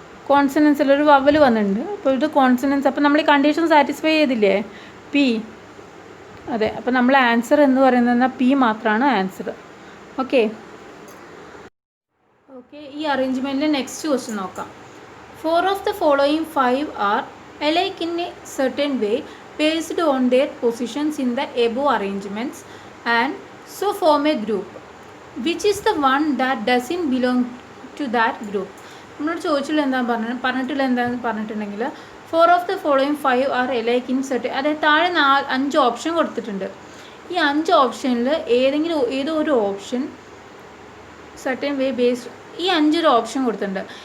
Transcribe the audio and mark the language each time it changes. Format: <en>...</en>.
<ml>കോൺസണൻസിലൊരു vowel വന്നിട്ടുണ്ട്. അപ്പോൾ ഇത് കോൺസണൻസ്. അപ്പോൾ നമ്മൾ ഈ കണ്ടീഷൻ സാറ്റിസ്ഫൈ ചെയ്തില്ലേ? പി. അതെ, അപ്പോൾ നമ്മൾ ആൻസർ എന്ന് പറയുന്നത് പി മാത്രമാണ് ആൻസർ. ഓക്കെ, ഈ അറേഞ്ച്മെൻറ്റിൽ നെക്സ്റ്റ് ക്വസ്റ്റ്യൻ നോക്കാം.</ml> <en>4 of the following 5 are alike in a certain way based on their positions in the above arrangements and so form a group. Which is the one that doesn't belong to that group?</en> <ml>നമ്മളോട് ചോദിച്ചില്ല എന്താ പറഞ്ഞിട്ടില്ല എന്താന്ന് പറഞ്ഞിട്ടുണ്ടെങ്കിൽ</ml> <en>4 of the following 5 are alike in certain,</en> <ml>അതായത് താഴെ 5 option കൊടുത്തിട്ടുണ്ട്. ഈ 5 ഓപ്ഷനിൽ ഏതോ ഒരു ഓപ്ഷൻ</ml> <en>certain way based,</en> <ml>ഈ 5 ഓപ്ഷൻ കൊടുത്തിട്ടുണ്ട്.</ml>